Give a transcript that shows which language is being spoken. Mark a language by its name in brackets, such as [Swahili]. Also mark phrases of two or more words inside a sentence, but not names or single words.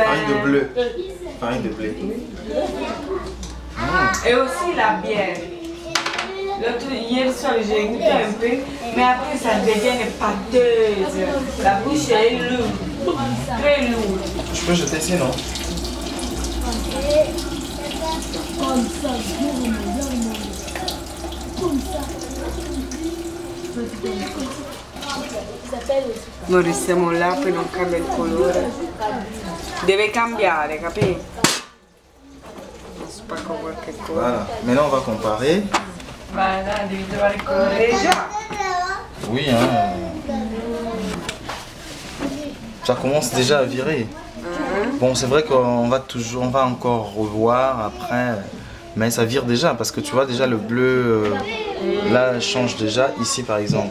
[French] Farine de bleu. Farine de blé. Et aussi la bière. Hier soir, j'ai goûté un peu, mais après ça devient pâteuse. La bouche est lourde, très lourde. Je peux jeter ici, non? [Italian] Noi siamo là, poi non cambia il colore. Deve cambiare, capito? Spacco qualche cosa. [French] Voilà. Maintenant, on va comparer. [Italian] Ma dai, devi trovare il colore già. [French] Oui, hein. Ça commence déjà à virer. Bon, c'est vrai qu'on va encore revoir après, mais ça vire déjà parce que tu vois déjà le bleu là change déjà ici par exemple.